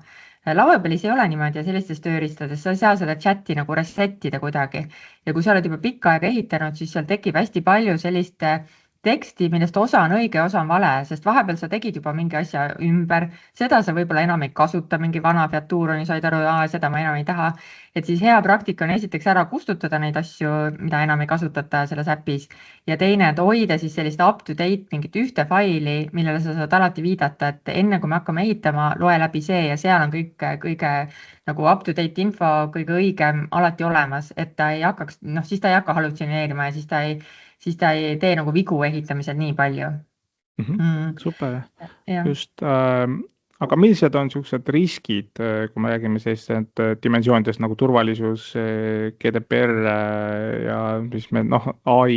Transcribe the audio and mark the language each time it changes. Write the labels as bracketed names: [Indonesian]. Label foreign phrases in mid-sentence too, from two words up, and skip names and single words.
[Estonian] Lovable'is ei ole niimoodi ja sellistes tööriistades sa ei saa seda chati nagu resetida kuidagi ja kui sa oled juba pikka aega ehitanud, siis seal tekib hästi palju sellist teksti, millest osa on õige, osa on vale, sest vahepeal sa tegid juba mingi asja ümber, seda sa võib-olla enam ei kasuta, mingi vana featuur on ja said aru, seda ma enam ei taha. Et siis hea praktika on esiteks ära kustutada neid asju, mida enam ei kasutata selles äpis ja teine, et hoida siis sellist [English] up-to-date [Estonian] mingit ühte faili, millele sa saad alati viidata, et enne kui me hakkame ehitama, loe läbi see ja seal on kõige nagu [English] up-to-date [Estonian] info, kõige õigem alati olemas, et ta ei hakkaks, siis ta ei hakka hallutsineerima ja siis ta ei tee nagu vigu ehitamisel nii palju. Super, just. Aga millised on niisugused riskid, kui me räägime sellistest dimensioonidest nagu turvalisus, GDPR ja mis me AI